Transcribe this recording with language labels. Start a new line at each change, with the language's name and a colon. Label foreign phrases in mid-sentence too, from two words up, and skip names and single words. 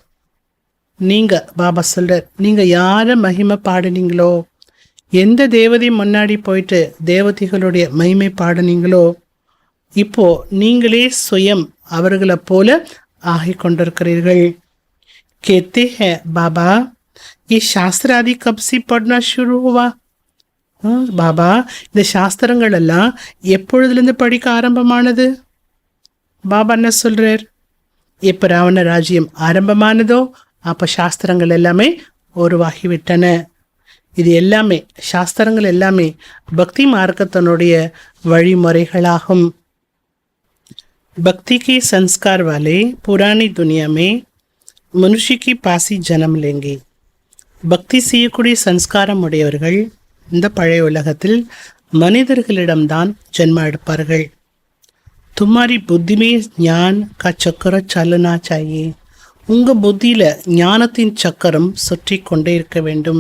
Tamil: நீங்க பாபா சொல்றார், நீங்க யார மகிமை பாடுனீங்களோ, எந்த தேவதை முன்னாடி போயிட்டு தேவதைகளுடைய மகிமை பாடுனீங்களோ, இப்போ நீங்களே சுயம் அவர்களை போல ஆகி கொண்டிருக்கிறீர்கள்.
Hindi: कहते हैं बाबा ये शास्त्र आदि कब से पढ़ना शुरू हुआ?
Tamil: பாபா இந்த சாஸ்திரங்கள் எல்லாம் எப்பொழுதுலேருந்து படிக்க ஆரம்பமானது? பாபா என்ன சொல்றார்? எப்போ ராவண ராஜ்யம் ஆரம்பமானதோ அப்போ சாஸ்திரங்கள் எல்லாமே உருவாகிவிட்டன. இது எல்லாமே சாஸ்திரங்கள் எல்லாமே பக்தி மார்க்கத்தினுடைய வழிமுறைகளாகும்.
Hindi: भक्ति के संस्कार वाले पुरानी दुनिया में मनुष्य की पासी जन्म लेंगे.
Tamil: பக்தி செய்யக்கூடிய சன்ஸ்காரம் உடையவர்கள் இந்த பழைய உலகத்தில் மனிதர்களிடம்தான் ஜென்ம எடுப்பார்கள்.
Hindi: तुम्हारी बुद्धि में ज्ञान का चक्र चलना चाहिए.
Tamil: உங்கள் புத்தியில் ஞானத்தின் சக்கரம் சுற்றி கொண்டே இருக்க வேண்டும்.